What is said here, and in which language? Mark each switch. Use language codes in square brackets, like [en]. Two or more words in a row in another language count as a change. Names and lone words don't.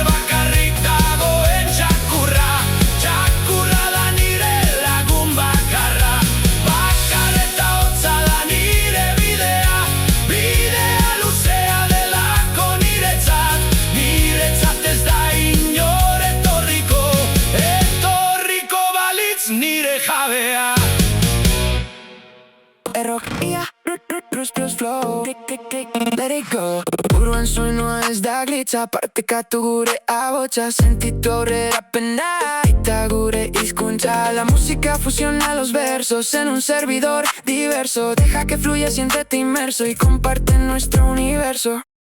[eu] bakarrik dagoen txakurra, txakurra da nire lagun bakarra, bakar eta hotza da nire bidea, bidea luzea delako niretzat, niretzat ez da inor etorriko, etorriko balitz nire jabea. Errokia, [en] plus flow, click, let it go. [eu] Buruan soinua ez da glitza, partekatu gure ahotsa, sentitu aurrera pena, eta gure hizkuntza. [es] La música fusiona los versos en un servidor diverso, deja que fluya, siéntete inmerso y comparte nuestro universo.